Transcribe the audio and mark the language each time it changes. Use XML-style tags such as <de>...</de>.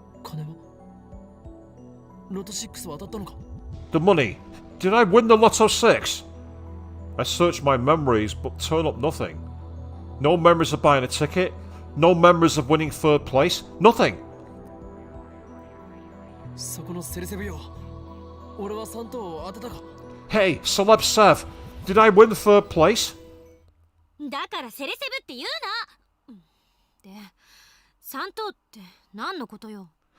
<ja>金はロト6は当たったのか</ja> <en>The money. Did I win the Lotto 6? I searched my memories, but turn up nothing. No memories of buying a ticket. No memories of winning third place. Nothing.</en> <ja>そこのセレセブよ俺は3等を当てたか</ja> <en>Hey, Celeb Sev. Did I win third place?</en> <ja>だからセレセブって言うなで3等って何のことよ</ja>